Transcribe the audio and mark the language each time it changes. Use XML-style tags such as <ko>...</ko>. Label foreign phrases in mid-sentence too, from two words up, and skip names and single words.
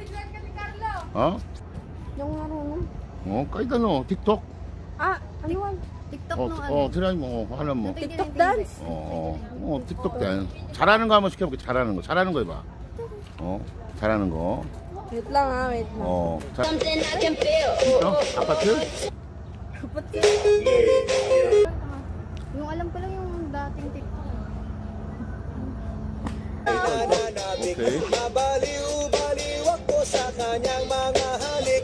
<tl>어? Yung marunong. 어, kahit ano, TikTok? Ah, ano yun? TikTok nung ano? try mo,</tl> <ko>하나 뭐.</ko> <en>TikTok dance? TikTok dan.</en> <ko>잘하는 거 한번 시켜볼게. 잘하는 거 해봐. 잘하는 거.</ko> <tl>Wait lang ha, wait lang.</tl> <ko>자,</ko> <en>Something I can feel.</en> <ko>아파트?</ko> <tl>Yung alam ko lang yung dating TikTok.</tl> <ko>오케이.</ko> <tl>Mabaliw-baliw ako sa kanyang mga halik.</tl>